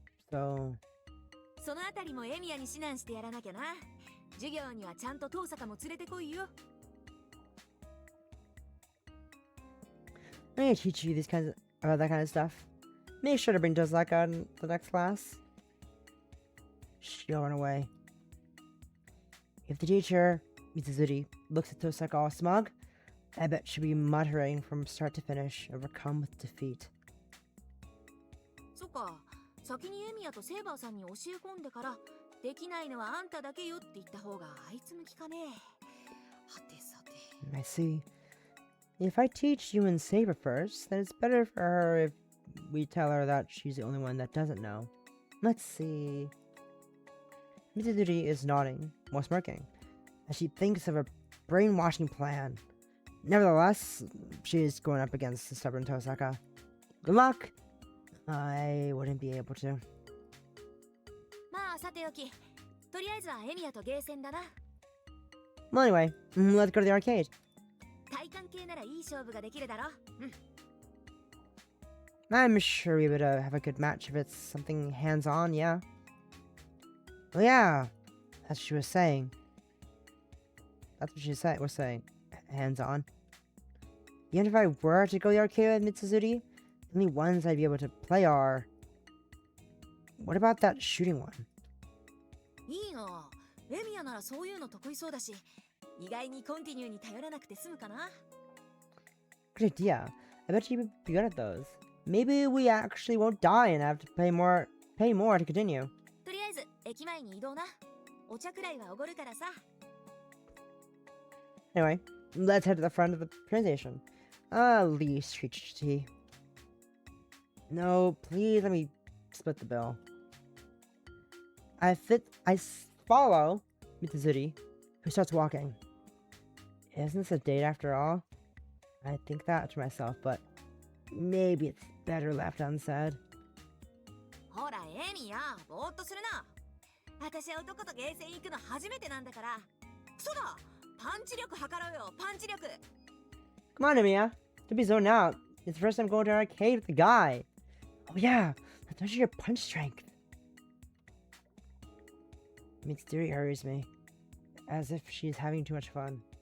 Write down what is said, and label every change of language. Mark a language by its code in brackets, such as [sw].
[en] So... [ja] そのあたりもエミヤに指南してやらなきゃな。授業にはちゃんと遠坂も連れてこいよ。 [en] I'm gonna teach you about that kind of stuff. Make sure to bring Tosaka in the next class. She'll run away. If the teacher, Mitsuzuri, looks at Tosaka all smug, I bet she'll be muttering from start to finish, overcome with defeat. [ja] そっか、先にエミヤとセーバーさんに教え込んでからできないのはあんただけよって言った方があいつ向きかね。はてさて。 [en] I see. If I teach you and Saber first, then it's better for her if we tell her that she's the only one that doesn't know. Let's see. Mitsuzuri is nodding, while smirking, as she thinks of a brainwashing plan. Nevertheless, she is going up against the stubborn Tosaka. Good luck! I wouldn't be able to. [ja] まあさておき、とりあえずはエミヤとゲーセンだな。 [en] Well, anyway, let's go to the arcade. [ja] 体感系ならいい勝負ができるだろ。うん。 [en] I'm sure we would have a good match if it's something hands-on, yeah. Well, yeah, that's what she was saying. That's what she was saying. Hands-on. Even if I were to go to the arcade with Mitsuzuri, the only ones I'd be able to play are... What about that shooting one? [ja] いいよ。エミヤならそういうの得意そうだし、意外にコンティニューに頼らなくて済むかな。 [en] Good idea. I bet you'd be good at those. Maybe we actually won't die and have to pay more to continue. [ja] とりあえず駅前に移動な。お茶くらいはおごるからさ。 [en] Anyway, let's head to the front of the train station. Least treat you to tea. No, please let me split the bill. I follow Mitsuzuri, who starts walking. Isn't this a date after all? I think that to myself, but maybe it's better left unsaid. [ja] ほらエミヤ、ぼーっとするな。私は男とゲーセン行くの初めてなんだから。そうだ、パンチ力測ろうよ、パンチ力。 [en] Come on, Emiya. Don't be zoned out. It's the first time going to an arcade with the guy. Oh yeah, let's measure your punch strength. Mitsuri hurries me, as if she's having too much fun.